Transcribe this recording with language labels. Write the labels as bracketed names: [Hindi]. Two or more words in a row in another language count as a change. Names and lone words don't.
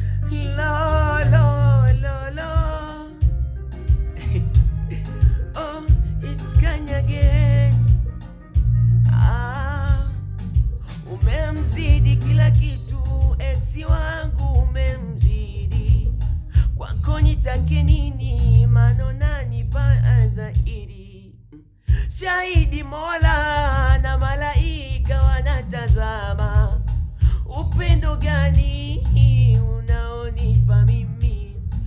[English] Lo, lo, lo, lo. Oh, it's Kanye again. [Swahili] Ah, umemzidi kila kitu, ex wangu umemzidi. Kwako nitake nini, maana unanipa zaidi. Shahidi Mola na malaika wanatazama, upendo gani unaonipa mimi?